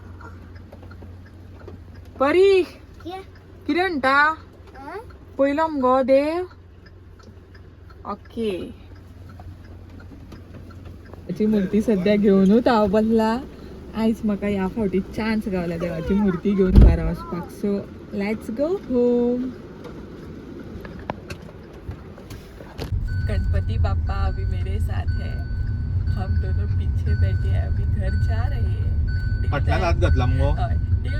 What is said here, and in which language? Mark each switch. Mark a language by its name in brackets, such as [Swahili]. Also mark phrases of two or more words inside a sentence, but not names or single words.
[Konkani] परी कितें म्हणटा पयलो मगो देव ओके देवाची मूर्ती सध्या घेवनूच हांव बसला आयज म्हाका ह्या फावटी चान्स गावला देवाची मूर्ती घेवन घरा वचपाक [English] so let's go home [Konkani] गणपती बाप्पा [Hindi] अभी मेरे साथ है हम दोनों पीछे बैठे हैं अभी घर जा रहे हैं [Konkani] फाटल्यान हात घातला मगो हय